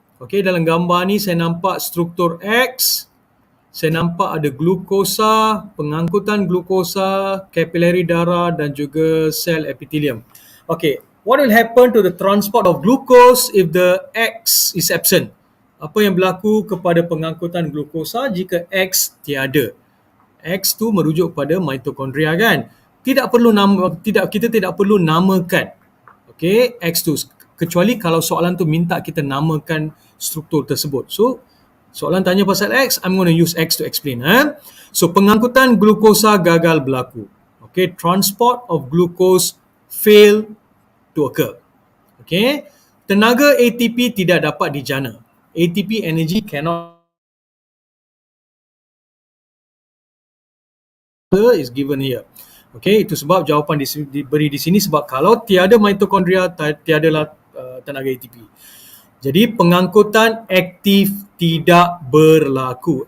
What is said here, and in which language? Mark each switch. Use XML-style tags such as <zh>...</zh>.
<ms>Okay, dalam gambar ni saya nampak struktur X, saya nampak ada glukosa, pengangkutan glukosa, kapilari darah dan juga sel epithelium.</ms> <en>Okay, what will happen to the transport of glucose if the X is absent?</en> <ms>Apa yang berlaku kepada pengangkutan glukosa jika X tiada? X tu merujuk pada mitokondria kan? Kita tidak perlu namakan. Okay, X tu, kecuali kalau soalan tu minta kita namakan struktur tersebut.</ms> <en>So,</en> <ms>soalan tanya pasal X,</ms> <en>I'm going to use X to explain. So,</en> <ms>pengangkutan glukosa gagal berlaku.</ms> <en>Okay, transport of glucose fail to occur.</en> <ms>Okay, tenaga ATP tidak dapat dijana.</ms> <en>ATP energy cannot is given here.</en> <ms>Okay, itu sebab jawapan diberi di sini, sebab kalau tiada mitokondria, tiadalah tenaga ATP. Jadi pengangkutan aktif tidak berlaku.</ms>